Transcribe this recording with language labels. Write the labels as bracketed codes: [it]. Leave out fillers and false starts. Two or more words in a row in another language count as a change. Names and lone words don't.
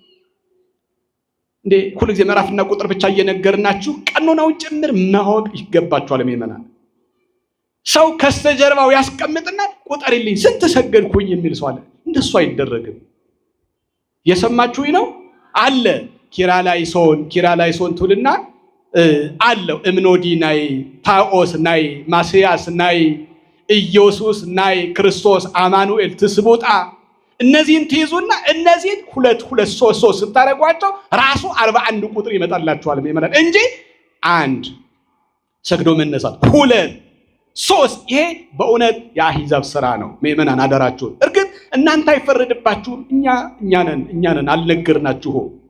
[am] እንዴ። ሁልጊዜ ምዕራፍና ቁጥር ብቻ እየነገርናችሁ ቀኖናውን ጭምር ማወቅ ይገባችኋል ምእመናን። ሰው ከስተጀርባው ያስቀምጥና ቁጥር ይልኝ ስንት ሰገድኩኝ የሚል ሰው አለ። እንደሱ አይደረግም። የሰማችሁኝ ነው አለ። ኪራላይሶን ትውልና አለው [cop] እምኖዲ ናይ፣ ታኦስ ናይ፣ ማስያስ ናይ፣ ኢየሱስ ናይ፣ [am] ክርስቶስ አማኑኤል ትስቡጣ። እነዚህን ትይዙና እነዚህን ሁለት ሶስት ስታደርጓቸው ራሱ 41 ቁጥር ይመጣላችኋል ምእመናን እንጂ አንድ ሰግዶ መነሳት፣ ሁለት ሶስት፣ ይሄ በእውነት የአሕዛብ ስራ ነው ምእመናን አደራችሁን። እርግጥ እናንተ አይፈረድባችሁም፣ እኛ ነን አልነገርናችሁም።